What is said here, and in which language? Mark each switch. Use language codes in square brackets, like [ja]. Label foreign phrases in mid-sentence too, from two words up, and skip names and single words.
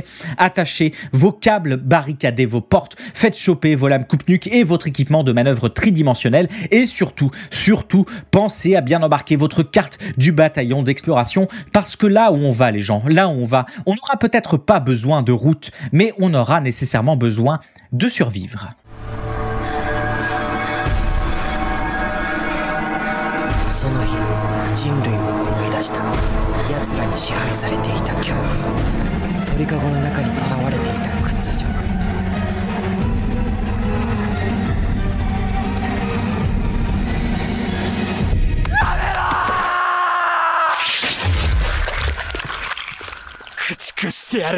[fr] Attachez vos câbles, barricadez vos portes, faites choper vos lames coupe-nuque et votre équipement de manœuvre tridimensionnel et surtout, pensez à bien embarquer votre carte du bataillon d'exploration, parce que là où on va, les gens, là où on va, on n'aura peut-être pas besoin de route, mais on aura nécessairement besoin de survivre. [ja] その日人類は思い出した。奴らに支配されていた恐怖、鳥かごの中に囚われていた屈辱。駆逐してやる。